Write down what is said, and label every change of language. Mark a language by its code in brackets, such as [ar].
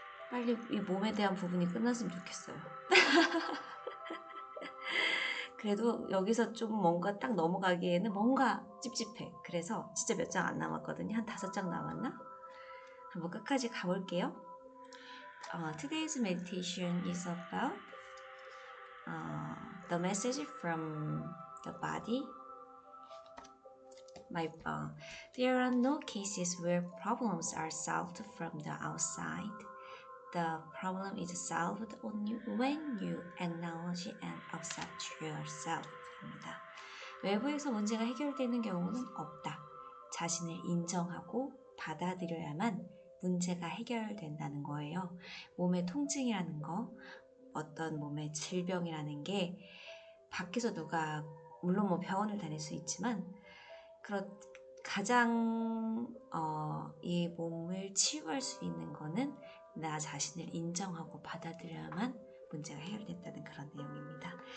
[ko] 빨리 이 몸에 대한 부분이 끝났으면 좋겠어요. 그래도 여기서 좀 뭔가 딱 넘어가기에는 뭔가 찝찝해. 그래서 진짜 몇 장 안 남았거든요. 한 5장 남았나? 한번 끝까지 가볼게요. [en] Today's meditation is about the message from the body. There are no cases where problems are solved from the outside. The problem is solved only when you acknowledge and accept yourself. [ko] 입니다. 외부에서 문제가 해결되는 경우는 없다. 자신을 인정하고 받아들여야만 문제가 해결된다는 거예요. 몸의 통증이라는 거, 어떤 몸의 질병이라는 게 밖에서 누가, 물론 뭐 병원을 다닐 수 있지만 가장 이 몸을 치유할 수 있는 거는 나 자신을 인정하고 받아들여야만 문제가 해결된다는 그런 내용입니다.